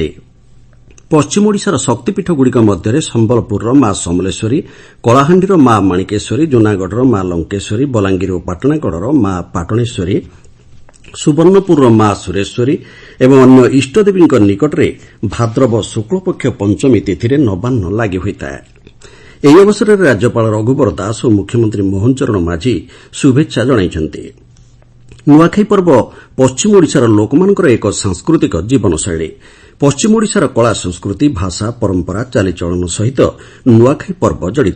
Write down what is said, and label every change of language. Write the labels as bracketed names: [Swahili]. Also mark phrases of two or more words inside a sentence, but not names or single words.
[Odia] ପଶ୍ଚିମ ଓଡ଼ିଶାର ଶକ୍ତିପୀଠଗୁଡ଼ିକ ମଧ୍ୟ ସମ୍ବଲପୁର ମାଁ ସମଲେଶ୍ୱରୀ, କଳାହାଣ୍ଡିର ମାଁ ମାଣିକେଶ୍ୱରୀ, ଜୁନାଗଡ଼ର ମାଁ ଲଙ୍କେଶ୍ୱରୀ, ବଲାଙ୍ଗୀର ଓ ପାଟଣାଗଡ଼ର ମାଁ ପାଟଣେଶ୍ୱରୀ, ସୁବର୍ଣ୍ଣପୁର ମାଁ ସୁରେଶ୍ୱରୀ ଏବଂ ଅନ୍ୟ ଇଷ୍ଟଦେବୀ ନିକଟରେ ଭାଦ୍ରବ ଶୁକ୍ଳପକ୍ଷ ପଞ୍ଚମୀ ତିଥି ନବାନ୍ନ ଲାଗି ହୋଇଥାଏ। ଏହି ଅବସରରେ ରାଜ୍ୟପାଳ ରଘୁବର ଦାସ ଓ ମୁଖ୍ୟମନ୍ତ୍ରୀ ମୋହନ ଚରଣ ମାଝୀ ଶୁଭେଚ୍ଛା ଜଣାଇଛନ୍ତି। ନୂଆଖାଇ ପର୍ବ ପଶ୍ଚିମ ଓଡ଼ିଶାର ଲୋକମାନଙ୍କର ଏକ ସାଂସ୍କୃତିକ ଜୀବନଶୈଳୀ। ପଶ୍ଚିମ ଓଡ଼ିଶାର କଳା ସଂସ୍କୃତି, ଭାଷା, ପରମ୍ପରା, ଚାଲିଚଳନ ସହିତ ନୂଆଖାଇ ପର୍ବ ଜଡ଼ିତ।